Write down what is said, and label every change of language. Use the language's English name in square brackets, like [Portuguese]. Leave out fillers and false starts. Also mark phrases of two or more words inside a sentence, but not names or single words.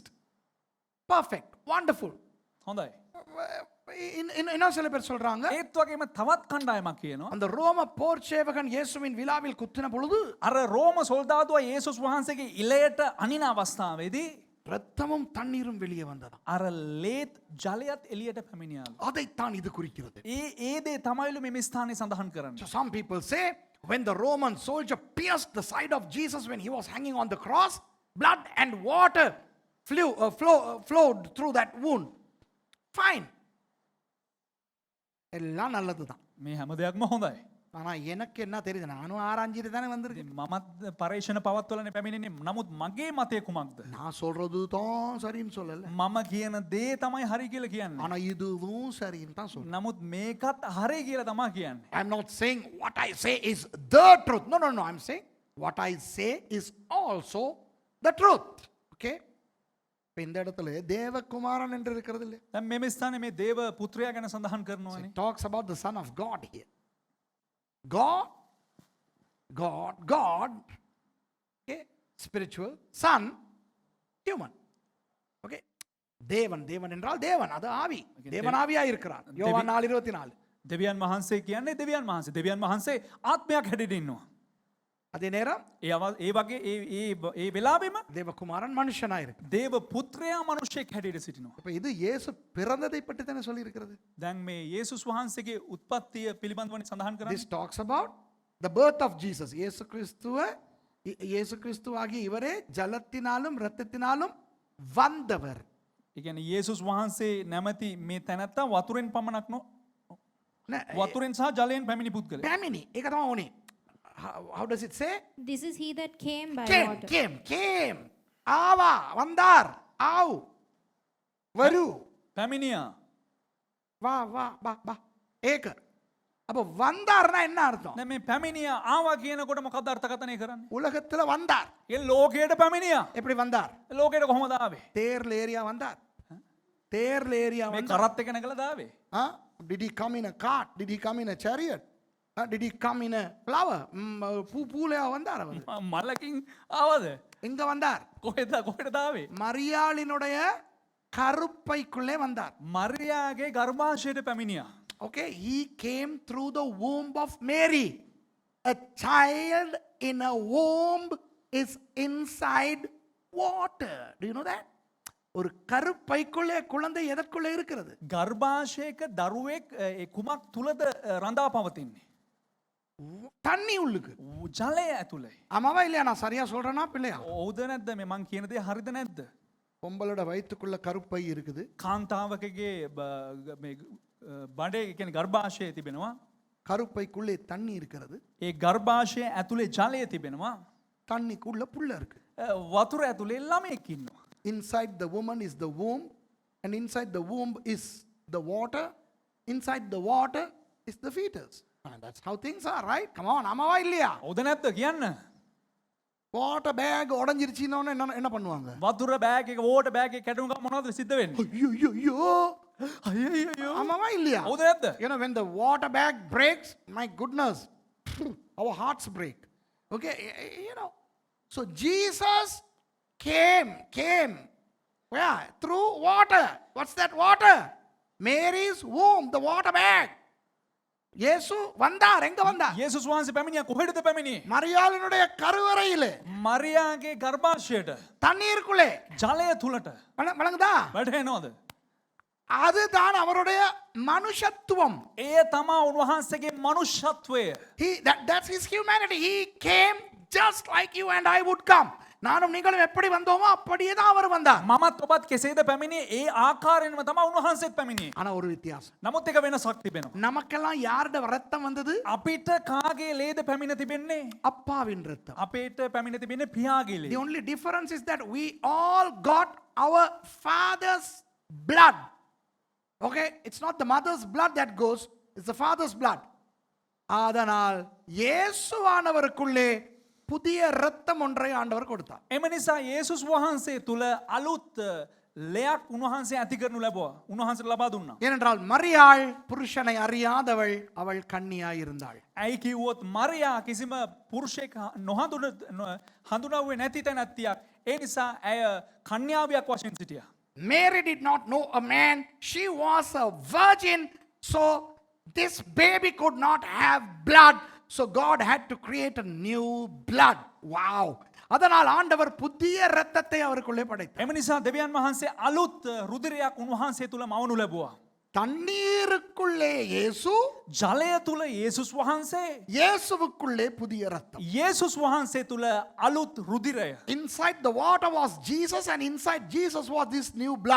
[English] Perfect. Wonderful. [Sinhala] හොඳයි. [Tamil] இன்னும் சில பேர் சொல்றாங்க [Sinhala] ඒත් වගේම තවත් කණ්ඩායමක් කියනවා [Tamil] அந்த ரோம போர் சேவகன் இயேசுவின் விழாவில் குத்தின பொழுது [Sinhala] අර රෝම සොල්දාදුවා යේසුස් වහන්සේගේ ඉලයට අනින අවස්ථාවේදී [Tamil] ரத்தமும் தண்ணீரும் வெளியே வந்ததா. [Sinhala] අර ලේත් ජලයත් එළියට පැමිණියාලු. [Tamil] அதைத்தான் இது குறிக்கிறது. [Sinhala] ඒ දේ තමයිලු මේ ස්ථානයේ සඳහන් කරන්නේ. [English] So some people say when the Roman soldier pierced the side of Jesus when he was hanging on the cross, blood and water flowed through that wound. Fine. [Tamil] எல்லாம் நல்லதுதான். [Sinhala] මේ හැම දෙයක්ම හොඳයි. [Tamil] ஆனா எனக்கு என்ன தெரியுது, நானும் ஆராய்ஞ்சிட்டு தானே வந்திருக்கேன். [Sinhala] ඉතින් මමත් පරීක්ෂණ පවත්වලනේ පැමිණෙන්නේ. නමුත් මගේ මතය කුමක්ද? [Tamil] நான் சொல்றது தான் சரின்னு சொல்லல, [Sinhala] මම කියන දේ තමයි හරි කියලා කියන්නේ. [Tamil] ஆனா இதுவும் சரின்னு தான் சொல்றேன். [Sinhala] නමුත් මේකත් හරි කියලා තමයි කියන්නේ. [English] I'm not saying what I say is the truth. No. I'm saying what I say is also the truth. Okay? [Tamil] இப்ப இந்த இடத்துல தேவகுமாரன் என்று இருக்கிறது இல்ல. [Sinhala] දැන් මේ ස්ථානේ මේ දේව පුත්‍රයා ගැන සඳහන් කරනවානේ. [English] It talks about the Son of God here. God, okay, spiritual, Son, human. [Tamil] Okay, தேவன் என்றால் தேவன், அது ஆவி, தேவன் ஆவியா இருக்கிறார். யோவான் 4:24. [Sinhala] දෙවියන් වහන්සේ කියන්නේ දෙවියන් වහන්සේ ආත්මයක් හැටියට ඉන්නවා. [Tamil] அதே நேரம் [Sinhala] ඒ වගේ ඒ වෙලාවෙම [Tamil] தேவகுமாரன் மனுஷனா இருக்கு. [Sinhala] දේව පුත්‍රයා මිනිසෙක් හැටියට සිටිනවා. [Tamil] இப்ப இது இயேசு பிறந்ததை பற்றி தானே சொல்லி இருக்கிறது. [Sinhala] දැන් මේ යේසුස් වහන්සේගේ උත්පත්තිය පිළිබඳව සඳහන් කරන්නේ. [English] This talks about the birth of Jesus. [Tamil] இயேசு கிறிஸ்துவாகிய இவரே ஜலத்தினாலும் இரத்தத்தினாலும் வந்தவர். [Sinhala] ඒ කියන්නේ යේසුස් වහන්සේ නැමැති මේ තැනැත්තා වතුරෙන් පමණක් වතුරෙන් සහ ජලයෙන් පැමිණි පුද්ගලයා. පැමිණි. ඒක තමයි ඕනේ. [English] How does it say? This is he that came by water. Came. [Tamil] ஆவா, வந்தார். ஆவ். வரு. [Sinhala] පැමිණියා. [Tamil] வா. ඒක. அப்ப வந்தார்னா என்ன அர்த்தம்? [Sinhala] දැන් මේ පැමිණියා ආවා කියනකොට මොකක්ද අර්ථකථනය කරන්නේ? [Tamil] உலகத்துல வந்தார். [Sinhala] ඒ ලෝකයට පැමිණියා. [Tamil] எப்படி வந்தார்? [Sinhala] ලෝකයට කොහොමද ආවේ? [Tamil] தேர்ல ஏறியா வந்தார். [Sinhala] මේ [Tamil] வந்தார். [Sinhala] කරත් එක නැගලා දාවේ. [English] Did he come in a cart? Did he come in a chariot? Did he come in a flower? [Tamil] பூலையா வந்தார் அவர். [Sinhala] මලකින් ආවද? [Tamil] எங்க வந்தார்? [Sinhala] කොහෙද ආවේ? [Tamil] மரியாளினுடைய கருப்பைக்குள்ளே வந்தார். [Sinhala] මරියාගේ ගර්භාෂයට පැමිණියා. [English] Okay, he came through the womb of Mary. A child in a womb is inside water. Do you know that? [Tamil] ஒரு கருப்பைக்குள்ளே குழந்தை எதற்குள்ளே இருக்கிறது? [Sinhala] ගර්භාෂයක දරුවෙක් කුමක් තුලද රඳා පවතින්නේ? [Tamil] தண்ணி உள்ளுக்கு. [Sinhala] ජලය ඇතුලේ. [Tamil] ஆமாவா இல்லையா? நான் சரியா சொல்றேனா பிள்ளையா? [Sinhala] ඔව්ද නැද්ද මේ මං කියන දේ හරිද නැද්ද? [Tamil] பொம்பளோட வயிற்றுக்குள்ள கருப்பை இருக்குது. [Sinhala] කාන්තාවකගේ මේ බඩේ කියන්නේ ගර්භාෂයේ තිබෙනවා. [Tamil] கருப்பைக்குள்ளே தண்ணி இருக்கிறது. [Sinhala] ඒ ගර්භාෂය ඇතුලේ ජලය තිබෙනවා. [Tamil] தண்ணிக்குள்ள புள்ள இருக்கு. [Sinhala] වතුර ඇතුලේ ළමෙක් ඉන්නවා. [English] Inside the woman is the womb, and inside the womb is the water. Inside the water is the fetus. And that's how things are, right? Come on, [Tamil] ஆமாவா இல்லையா? [Sinhala] ඔව්ද නැද්ද කියන්න? [English] water bag [Tamil] உடைஞ்சிருச்சுன்னா என்ன பண்ணுவாங்க? [Sinhala] වතුර බෑග් එක [English] water bag [Sinhala] එක කැඩුණු ගමන් මොනවද සිද්ධ වෙන්නේ? [Tamil] ஐயோ ஆமாவா இல்லையா? [Sinhala] ඔව්ද නැද්ද? [English] You know, when the water bag breaks, my goodness, our hearts break. Okay, you know. So Jesus came. Where? Through water. What's that water? Mary's womb, the water bag. [Tamil] இயேசு வந்தார். எங்க வந்தார்? [Sinhala] යේසුස් වහන්සේ පැමිණියා කොහෙටද පැමිණියේ? [Tamil] மரியாளினுடைய கருவறையிலே, [Sinhala] මරියාගේ ගර්භාෂයට [Tamil] தண்ணீருக்குள்ளே. [Sinhala] ජලය තුලට [Tamil] வழங்குதா? [Sinhala] වැටෙනවද? [Tamil] அதுதான் அவருடைய மனுஷத்துவம். [Sinhala] එය තමා උන්වහන්සේගේ මනුෂ්‍යත්වය. [English] That's his humanity. He came just like you and I would come. [Tamil] நானும் நீங்களும் எப்படி வந்தோமோ அப்படியே தான் அவர் வந்தார். [Sinhala] මමත් ඔබත් කෙසේද පැමිණියේ ඒ ආකාරයෙන්ම තමයි උන්වහන්සේත් පැමිණියේ. [Tamil] ஆனா ஒரு வித்தியாசம். [Sinhala] නමුත් එක වෙනසක් තිබෙනවා. [Tamil] நமக்கெல்லாம் யாரோட ரத்தம் வந்தது? [Sinhala] අපිට කාගේ ලේද පැමිණ තිබෙන්නේ? [Tamil] அப்பாவின் ரத்தம். [Sinhala] අපේට පැමිණ තිබෙන්නේ පියාගේ [English] The [Sinhala] ලේ. [English] only difference is that we all got our father's blood. Okay, it's not the mother's blood that goes, it's the father's blood. [Tamil] அதனால் இயேசுவானவருக்குள்ளே புதிய இரத்தம் ஒன்றை ஆண்டவர் கொடுத்தார். [Sinhala] එම නිසා යේසුස් වහන්සේ තුල අලුත් ලයක් උන්වහන්සේ ඇති කරනු ලැබුවා. උන්වහන්සේට ලබා දුන්නා. [Tamil] ஏனென்றால் மரியாள் புருஷனை அறியாதவள், அவள் கன்னியாய் இருந்தாள். [Sinhala] ඇයි කිව්වොත් මරියා කිසිම පුරුෂයෙක් හඳුනාවේ නැති තැනැත්තියක්. ඒ නිසා ඇය කන්‍යාවියක් වශයෙන් සිටියා. [English] Mary did not know a man. She was a virgin. So this baby could not have blood. So God had to create a new blood. Wow. [Tamil] அதனால் ஆண்டவர் புதிய இரத்தத்தை அவருக்குள்ளே படைத்தார். [Sinhala] එම නිසා දෙවියන් වහන්සේ අලුත් රුධිරයක් උන්වහන්සේ තුල මවනු ලැබුවා. [Tamil] தண்ணீருக்குள்ளே இயேசு, [Sinhala] ජලය තුල යේසුස් වහන්සේ, [Tamil] இயேசுவுக்குள்ளே புதிய இரத்தம். [Sinhala] යේසුස් වහන්සේ තුල අලුත් රුධිරය. [English] Inside the water was Jesus and inside Jesus was this new blood.